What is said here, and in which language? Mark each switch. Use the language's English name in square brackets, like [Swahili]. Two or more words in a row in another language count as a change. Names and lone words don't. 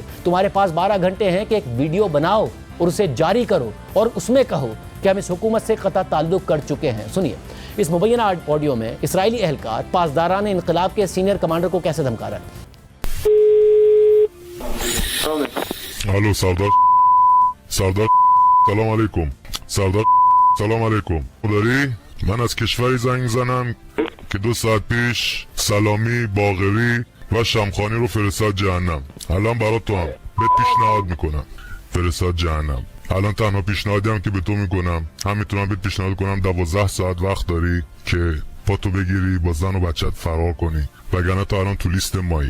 [Urdu] تمہارے پاس 12 گھنٹے ہیں کہ ایک ویڈیو بناؤ اور اسے جاری کرو اور اس میں کہو کہ ہم اس حکومت سے قطع تعلق کر چکے ہیں۔ سنیے اس مبینہ آڈیو میں اسرائیلی اہلکار پاسداران انقلاب کے سینئر کمانڈر کو کیسے دھمکا رہا ہے۔ [Persian] الو سردار سلام علیکم. سردار سلام علیکم. داری من از کشوری زنگ زنم که 2 ساعت پیش سلامی، باقری و شمخانی رو فرستاد جهنم. الان برات تو هم بهت پیشنهاد میکنم فرستاد جهنم. الان تنها پیشنهادی هم که به تو میکنم هم میتونم بهت پیشنهاد کنم 12 ساعت وقت داری که پاتو بگیری با زن و بچت فرار کنی، وگرنه تو الان تو لیست مایی.